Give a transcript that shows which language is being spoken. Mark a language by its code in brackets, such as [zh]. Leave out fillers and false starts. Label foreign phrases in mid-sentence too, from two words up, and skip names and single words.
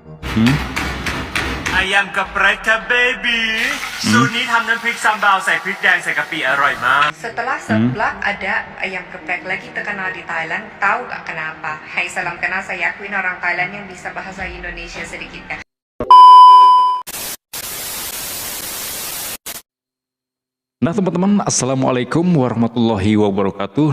[id] Ayam geprek baby [th] สูตรนี้ทำน้ำพริกซัมบาวใส่พริกแดงใส่กะปิอร่อยมาก [id] Setelah seblak ada ayam geprek lagi terkenal di Thailand. Tahu gak kenapa? Hai salam kenal, saya akuin orang Thailand yang bisa bahasa Indonesia sedikit ya. Nah teman-teman, [ar] السلام عليكم ورحمة الله وبركاته.